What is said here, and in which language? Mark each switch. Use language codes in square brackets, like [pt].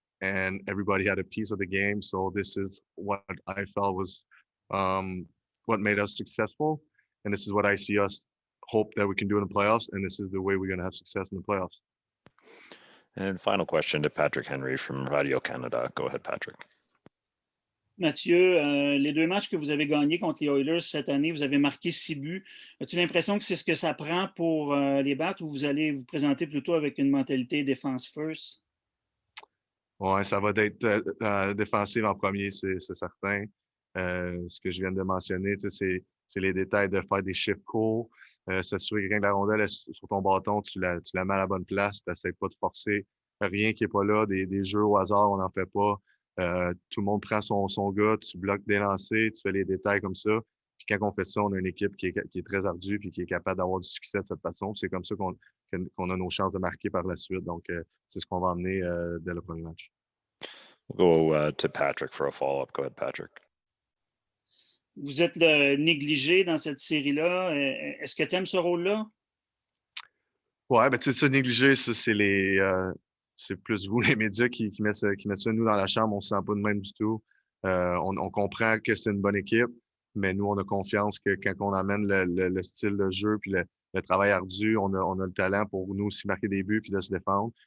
[en] And everybody had a piece of the game. So this is what I felt was what made us successful. And this is what I see us hope that we can do in the playoffs. And this is the way we're going to have success in the playoffs. And final question to Patrick Henry from Radio Canada. Go ahead, Patrick. [fr] Mathieu, les deux matchs que vous avez gagnés contre les Oilers cette année, vous avez marqué 6 buts. As-tu l'impression que c'est ce que ça prend pour les battre ou vous allez vous présenter plutôt avec une mentalité défense first? Ouais, ça va être défensif en premier, c'est certain. Ce que je viens de mentionner, c'est les détails de faire des chiffres courts, s'assurer que quand la rondelle est sur ton bâton, tu la mets à la bonne place, tu n'essaies pas de forcer rien qui n'est pas là, des jeux au hasard, on n'en fait pas. Tout le monde prend son gars, tu bloques des lancers, tu fais les détails comme ça. Puis quand on fait ça, on a une équipe qui est très ardue puis qui est capable d'avoir du succès de cette façon. C'est comme ça qu'on a nos chances de marquer par la suite. Donc, c'est ce qu'on va emmener dès le premier match. [en] We'll go to Patrick for a follow-up. Go ahead, Patrick. [fr] Vous êtes le négligé dans cette série-là. Est-ce que tu aimes ce rôle-là? Ouais, ben tu sais, ça, négligé, ça, c'est plus vous, les médias, qui mettent ça nous dans la chambre. On ne se sent pas de même du tout. On comprend que c'est une bonne équipe, mais nous, on a confiance que quand on amène le style de jeu puis le travail ardu, on a le talent pour nous aussi marquer des buts puis de se défendre.